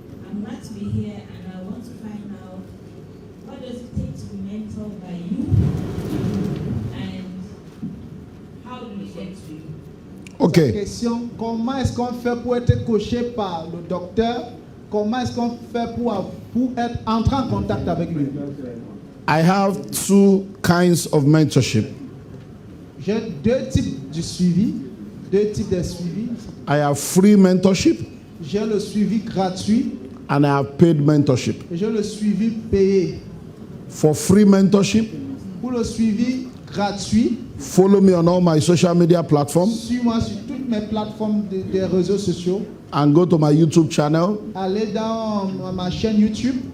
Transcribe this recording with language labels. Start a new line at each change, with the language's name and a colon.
English: I'm glad to be here, and I want to find out what does it take to be mentored by you, and how do we get to you? Okay.
French: Question, comment est-ce qu'on fait pour être coaché par le docteur? Comment est-ce qu'on fait pour être entrer en contact avec lui?
English: I have two kinds of mentorship.
French: J'ai deux types de suivi. Deux types de suivi.
English: I have free mentorship.
French: J'ai le suivi gratuit.
English: And I have paid mentorship.
French: Et j'ai le suivi payé.
English: For free mentorship,
French: pour le suivi gratuit,
English: follow me on all my social media platforms.
French: Suis-moi sur toutes mes plateformes des réseaux sociaux.
English: And go to my YouTube channel.
French: Allez dans ma chaîne YouTube.